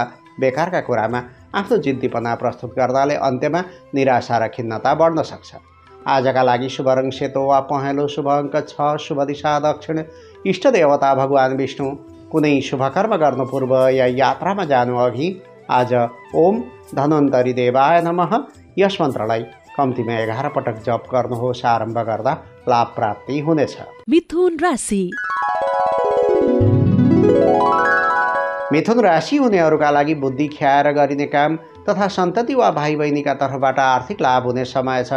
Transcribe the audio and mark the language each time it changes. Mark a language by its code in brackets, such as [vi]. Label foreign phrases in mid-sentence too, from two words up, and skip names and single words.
[ne] बेकारका कुरामा आफ्नो जिद्दीपना प्रस्तुत गर्दाले अन्त्यमा निराशा र खिन्नता बढ्न सक्छ। आजका लागि शुभ रङ सेतो वा पहेँलो, शुभ अङ्क 6, शुभ दिशा दक्षिण। इष्ट देवता भगवान विष्णु। कुनै शुभकर्म गर्नु पूर्व या यात्रामा जानु अघि आज [sa] ओम धन्वन्तरी देवाय नमः [ne] यस मन्त्रलाई कम्तीमा 11 पटक जप गर्नुहोस्। आरम्भ गर्दा लाभ प्राप्ति हुनेछ। मिथुन राशि मिथुन राशि हुनेहरूका लागि बुद्धि ख्याएर गरिने काम तथा सन्तति वा भाइ बहिनीका तर्फबाट आर्थिक लाभ हुने समय छ।